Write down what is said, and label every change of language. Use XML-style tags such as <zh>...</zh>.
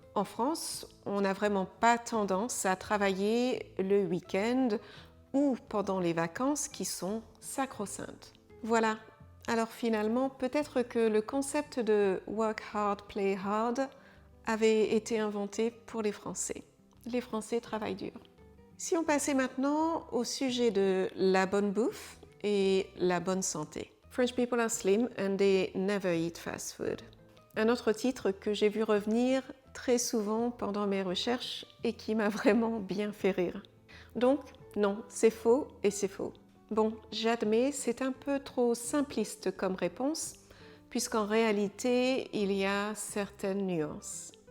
<fr>En France, on n'a vraiment pas tendance à travailler le week-end ou pendant les vacances qui sont sacro-saintes. Voilà. Alors finalement, peut-être que le concept de</fr> <en>work hard, play hard</en> <fr>avait été inventé pour les Français. Les Français travaillent dur. Si on passait maintenant au sujet de la bonne bouffe et la bonne santé.</fr> <en>French people are slim and they never eat fast food.</en> <fr>Un autre titre que j'ai vu revenir très souvent pendant mes recherches et qui m'a vraiment bien fait rire. Donc, non, c'est faux et c'est faux. Bon, j'admets, c'est un peu trop simpliste comme réponse, puisqu'en réalité, il y a certaines nuances.</fr>